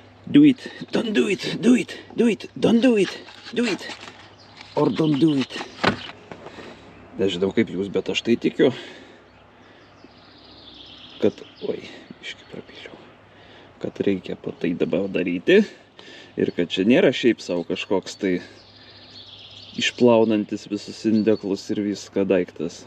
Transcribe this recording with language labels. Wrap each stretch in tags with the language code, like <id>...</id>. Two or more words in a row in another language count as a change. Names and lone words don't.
<en>Do it, don't do it, do it, do it, don't do it, do it, or don't do it.</en> <lt>Nežinau kaip jūs, bet aš tai tikiu, kad, biškį prapyliau, kad reikia tai dabar daryti ir kad čia nėra šiaip savo kažkoks tai išplaunantis visus indeklus ir viską daiktas.</lt>